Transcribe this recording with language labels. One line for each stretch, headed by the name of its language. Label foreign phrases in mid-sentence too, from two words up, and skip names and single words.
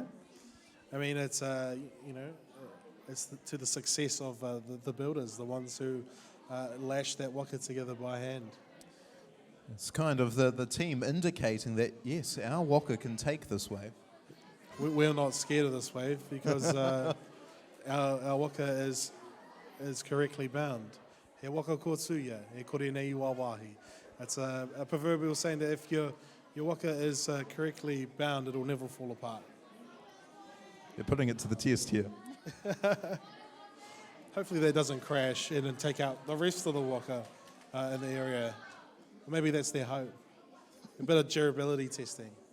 English: I mean, it's you know, it's to the success of the builders, the ones who lash that waka together by hand. It's kind of the team indicating that yes, our waka can take this wave. We're not scared of this wave because our waka is correctly bound.
Māori: He waka kōtuia, he kore nei wawahi.
English: That's a proverbial saying that if your waka is correctly bound, it'll never fall apart. They're putting it to the test here. Hopefully that doesn't crash in and take out the rest of the waka in the area. Or maybe that's their hope. A bit of durability testing.